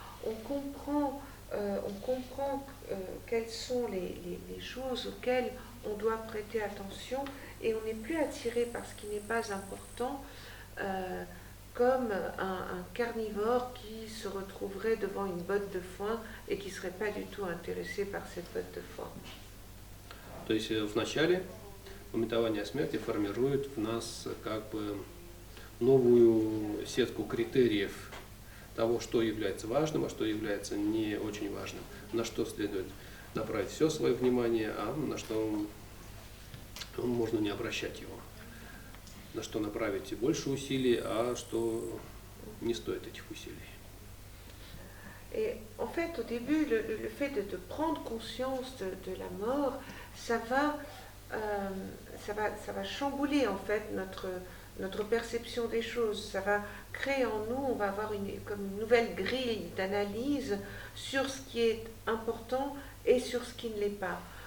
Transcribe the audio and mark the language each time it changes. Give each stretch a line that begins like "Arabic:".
French: On comprend quelles sont les choses auxquelles on doit prêter attention et on n'est plus attiré par ce qui n'est pas important. Comme un carnivore qui se retrouverait devant une botte de foin et qui ne serait pas du tout intéressé par cette botte de foin.
Russian: То есть вначале памятование о смерти формирует в нас как бы новую сетку критериев того, что является важным, а что является не очень важным, на что следует направить все свое внимание, а на что можно не обращать его. На что направить больше усилий, а что не стоит этих усилий.
French: Et en fait, au début, le fait de prendre conscience de la mort, ça va chambouler en fait notre perception des choses. Ça va créer en nous, on va avoir comme une nouvelle grille d'analyse sur ce qui est important et sur ce qui ne l'est pas.